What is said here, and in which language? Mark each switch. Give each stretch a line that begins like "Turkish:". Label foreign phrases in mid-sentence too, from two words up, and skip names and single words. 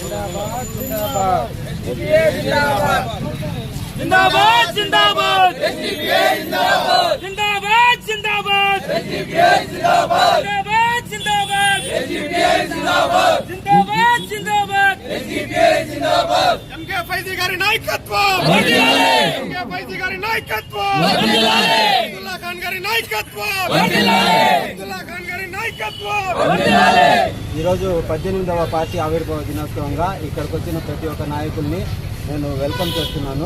Hindi: जिंदाबाद जिंदाबाद जिंदाबाद जिंदाबाद जिंदाबाद जिंदाबाद जिंदाबाद जिंदाबाद जिंदाबाद जिंदाबाद
Telugu: ఎంకే ఫైజీ గారి నాయకత్వం వర్ధిల్లాలి ఎంకే ఫైజీ గారి నాయకత్వం వర్ధిల్లాలి అబ్దుల్లా ఖాన్ గారి నాయకత్వం వర్ధిల్లాలి అబ్దుల్లా ఖాన్ గారి నాయకత్వం వర్ధిల్లాలి ఈరోజు 18వ పార్టీ ఆవిర్భావ దినోత్సవంగా ఇక్కడికి వచ్చిన ప్రతి ఒక్క నాయకుల్ని నేను వెల్కమ్ చేస్తున్నాను.